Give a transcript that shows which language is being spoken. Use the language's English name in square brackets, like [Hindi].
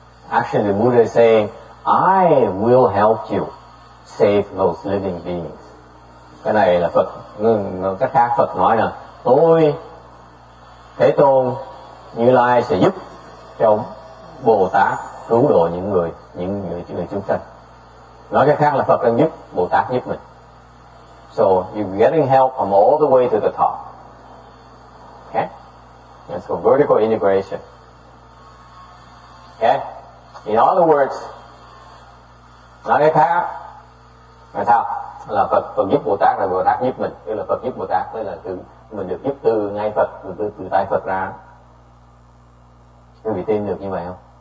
[English] Actually, the Buddha is saying, I will help you save those living beings. [Vietnamese] Cái này là Phật, cách khác Phật nói là tôi, Thế Tôn, Như Lai sẽ giúp cho Bồ Tát cứu độ những người chúng sanh. Nói cách khác là Phật đang giúp, Bồ Tát giúp mình. [English] So you're getting help from all the way to the top. Okay? That's called vertical integration. Okay? In other words, [Vietnamese] nói cái khác là sao? Là Phật giúp Bồ Tát, là Bồ Tát giúp mình. Tức là Phật giúp Bồ Tát, tức là mình được giúp từ ngay Phật, từ tay Phật ra. Quý vị tin được như vậy không?